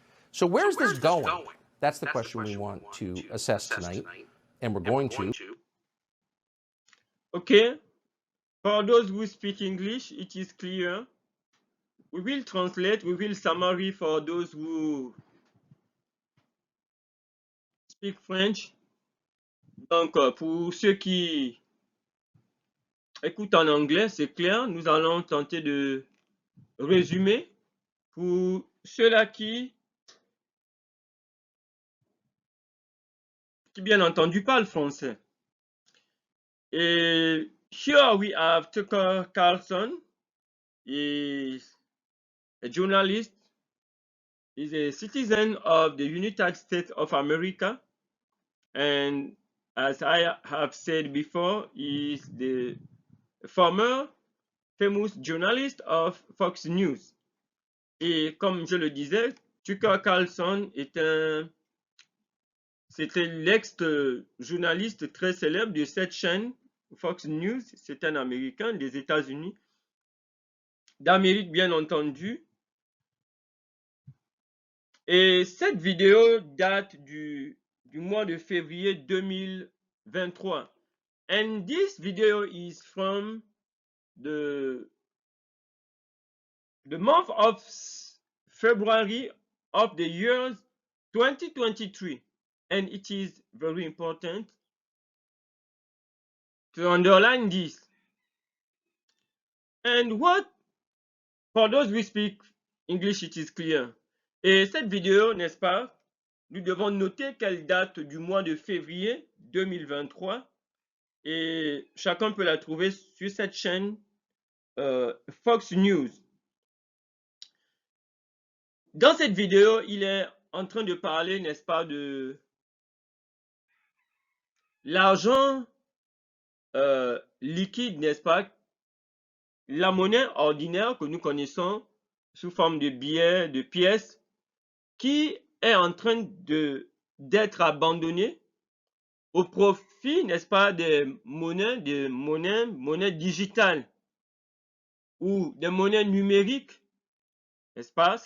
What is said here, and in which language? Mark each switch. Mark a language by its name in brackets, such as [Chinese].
[English] So where's this going? That's the question we want to assess tonight, and we're going to. Okay, for those who speak English, it is clear. We will translate, we will summary for those who speak French. [French] Donc, pour ceux qui écoutent en anglais, c'est clair. Nous allons tenter de résumer. Pour ceux-là qui bien entendu parlent français. [English] Et here we have Tucker Carlson. He's a journalist. He's a citizen of the United States of America. And as I have said before, he's the former famous journalist of Fox News. [French] Et comme je le disais, Tucker Carlson c'était l'ex-journaliste très célèbre de cette chaîne Fox News. C'est un Américain des États-Unis, d'Amérique bien entendu. Et cette vidéo date du mois de février 2023. [English] And this video is from the month of February of the year 2023. And it is very important to underline this. And what For those who speak English, it is clear. [French] Et cette vidéo, n'est-ce pas, nous devons noter qu'elle date du mois de février 2023 et chacun peut la trouver sur cette chaîne Fox News. Dans cette vidéo, il est en train de parler, n'est-ce pas, de l'argent liquide, n'est-ce pas, la monnaie ordinaire que nous connaissons sous forme de billets, de pièces, qui est en train d'être abandonnée au profit, n'est-ce pas, des monnaies digitales ou des monnaies numériques, n'est-ce pas?